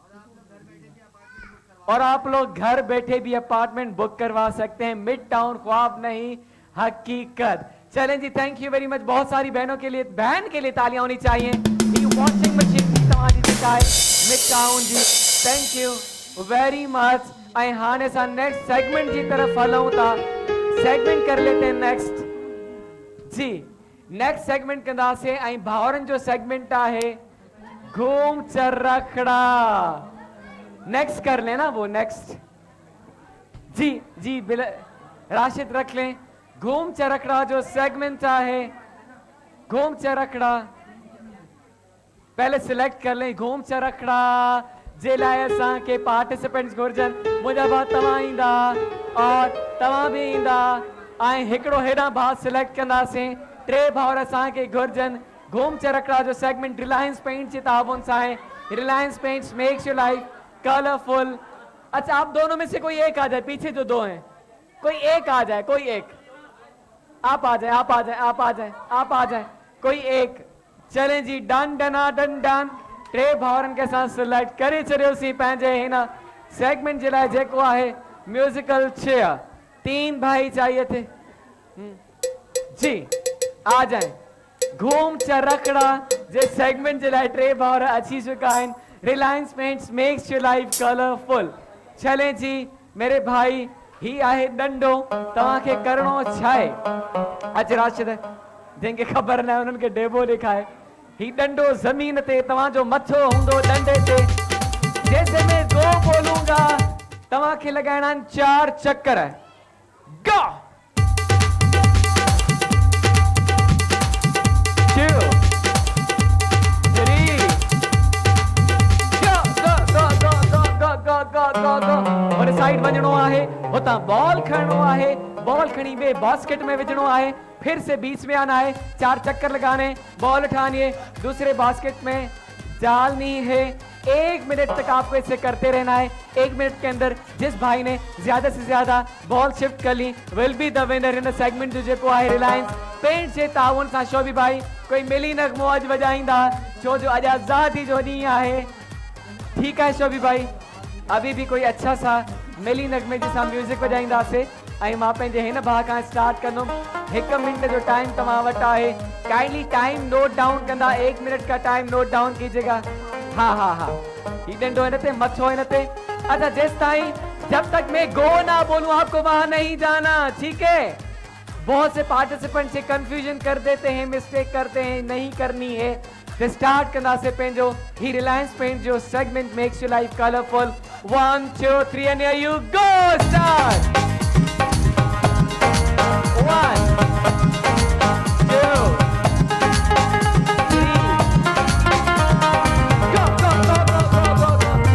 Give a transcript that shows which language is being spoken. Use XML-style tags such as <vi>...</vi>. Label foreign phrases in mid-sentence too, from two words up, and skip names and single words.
<hi>और आप लोग घर बैठे भी अपार्टमेंट बुक करवा सकते हैं। मिड टाउन ख्वाब नहीं हकीकत। चलें जी,</hi> <en>thank you very much.</en> <hi>बहुत सारी बहनों के लिए, बहन के लिए तालियां होनी चाहिए।</hi> <en>washing machine</en> <hi>की तमाजी दिखाए मिड टाउन जी,</hi> <en>thank you very much.</en> <sd>ऐं हाणे असां</sd> <en>next segment</en> <sd>की तरफ हलूं था।</sd> <hi>सेगमेंट कर लेते हैं नेक्स्ट जी।</hi> <en>next segment</en> <sd>कंदासीं ऐं भाउरनि जो सेगमेंट आहे घूम चरखड़ा।</sd> <hi>नेक्स्ट कर लेना वो, नेक्स्ट जी जी राशिद रख लें। घूम चरखड़ा जो सेगमेंट है, घूम चरखड़ा पहले सिलेक्ट कर लें।</hi> <sd>घूम चरखड़ा जे लाइ असां के पार्टिसिपेंट्स घुर्जनि। मुंहिंजा भाउ तव्हां ईंदा और तव्हां भी ईंदा ऐं हिकिड़ो हेॾां भाउ सिलेक्ट कंदासीं। 3 भाउर असांखे घुर्जनि। घूम चरखड़ा जो सेगमेंट रिलायंस पेंट जे ताबुन सां है।</sd> <en>Reliance Paints makes your life colorful.</en> <hi>अच्छा आप दोनों में से कोई एक आ जाए, पीछे जो 2 हैं कोई एक आ जाए, कोई एक आप आ जाए, आप आ जाए, आप आ जाए, आप आ जाए, कोई एक। चलें जी,</hi> <sd>डन डना डन डन। 3 भाउरनि के साथ सिलेक्ट करे छॾियोसीं पंहिंजे हिन सेगमेंट जे लाइ जेको आहे</sd> <en>musical chair.</en> <hi>3 भाई चाहिए थे जी, आ जाए।</hi> <sd>घूम चरखड़ा जे सेगमेंट जे लाइ 3 भाउर अची चुका आहिनि।</sd> <en>Reliance Paints makes your life colorful.</en> <sd>चलें जी मेरे भाई, ही आहे डंडो, तव्हांखे करणो छा आहे? अच राशिद, जंहिंखे ख़बर न आहे उन्हनि खे डेबो ॾेखारे। ही डंडो ज़मीन ते तव्हांजो मथो हूंदो डंडे ते।</sd> <hi>जैसे मैं गो बोलूंगा</hi> <sd>तव्हांखे लॻाइणा आहिनि 4 चक्कर।</sd> <en>go 2 3 go.</en> <sd>और साइड वञणो आहे, हुतां बॉल खणणो आहे, बॉल खणी ॿिए बास्केट में विझणो आहे,</sd> <hi>फिर से बीच में आना है, 4 चक्कर लगाने, बॉल उठानी है, दूसरे बास्केट में डालनी है। 1 मिनट तक आपको इसे करते रहना है। 1 मिनट के अंदर जिस भाई ने ज्यादा से ज्यादा बॉल शिफ्ट कर ली</hi> <en>will be the winner in segment</en> <sd>जो आहे रिलायंस पेंट जे ताउन सां। शोभी भाई कोई मिली नगमो अज वजाईंदा, छो जो अज आजादी जो ॾींहुं आहे।</sd> <hi>ठीक है शोभी भाई, अभी भी कोई अच्छा सा मिली नगमे जैसा म्यूजिक</hi> <sd>बजाईंदासीं ऐं मां पंहिंजे हिन भाउ खां स्टार्ट कंदुमि। 1 मिनट जो टाइम तव्हां वटि आहे। काइंडली टाइम नोट डाउन कंदा,</sd> <hi>1 मिनट का</hi> <en>time note down</en> <hi>कीजिएगा।</hi> <sd>हाँ हाँ हाँ, ही डंडो हिन ते, मथो हिन ते।</sd> <hi>अच्छा जिस ताईं जब तक मैं गो ना बोलूं आपको वहां नहीं जाना, ठीक है? बहुत से पार्टिसिपेंट से कंफ्यूजन कर देते हैं, मिस्टेक करते हैं, नहीं करनी है।</hi> <sd>तो स्टार्ट करना से पेंजो ही रिलायंस पेंट जो सेगमेंट</sd> <en>makes your life colorful. 1 2 3 and here you go, start। 1 2 3 go go go go go go go।</en>